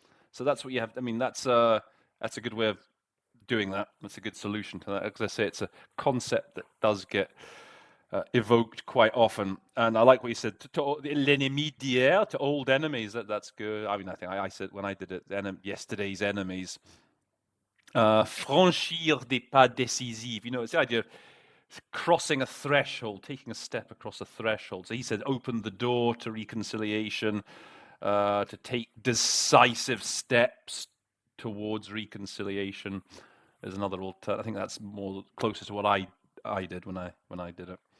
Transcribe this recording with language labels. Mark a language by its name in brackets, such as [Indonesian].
[English] So that's what you have. I mean, that's a good way of doing that. That's a good solution to that. As I say, it's a concept that does get evoked quite often. And I like what you said, to [French] l'ennemi d'hier, [English] to old enemies. That's good. I mean, I think I said when I did it, yesterday's enemies. [French] Franchir des pas décisifs. [English] It's the idea of crossing a threshold, taking a step across a threshold. So he said, open the door to reconciliation, to take decisive steps towards reconciliation. There's another alternative. I think that's more closer to what I did when I did it.